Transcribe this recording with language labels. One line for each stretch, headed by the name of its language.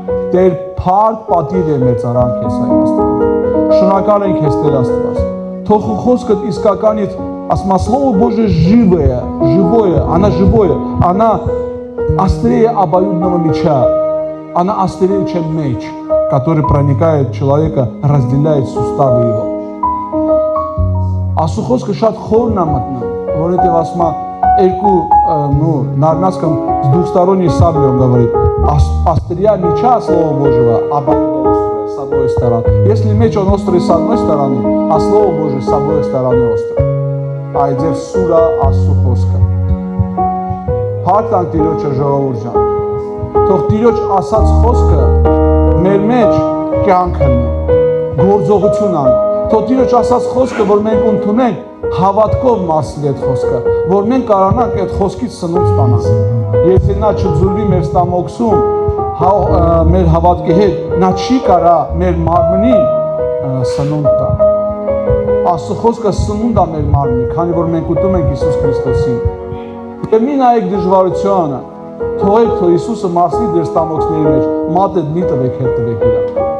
Armenian: Տեր փառք, պատիվ եւ մեծարան քեզ Հայր Աստված։ Շնորհակալ ենք քեզ Տեր Աստված։ Թող խոսքդ իսկականից, ասма
Russian: слово Божие живое, оно живое, оно острее обоюдного меча, оно острее, чем меч, который проникает в человека, разделяет суставы его.
Armenian: Աստծո խոսքը շատ խորն է մտնում, որովհետև ասում է երկու,
Russian: на русском с двухсторонней саблей он говорит, острия меча Слова Божьего обоюдно острое с одной стороны. Если меч он острый с одной стороны, а Слово Божие с обоих сторон острое.
Armenian: Այդ ձեր սուրա Աստծո խոսքը։ Փառք Տիրոջը ժողովուրդ ջան։ Թող Տիրոջ ասած խոսքը մեր մեջ կյանք լինի, գործողություն անի։ Թող Տիրոջ ասած խոսքը, որ մենք ընդունենք, հավատքով մասի այդ խոսքը, որ մենք կարողանանք այդ խոսքից սնունդ ստանալ։ Եթե նա չձուլվի մեր ստամոքսում, մեր հավատքի հետ, նա չի կարա մեր մարմնին սնունդ տա։ Աստծո խոսքը սնունդ է մեր մարմնին, քանի որ մենք ուտում ենք Հիսուս Քրիստոսին։ Եվ մի նայեք դժվարությունը, թողեք, որ Հիսուսը մասնի ձեր ստամոքսների մեջ, մատդ մի տվեք, հետ տվեք իրան։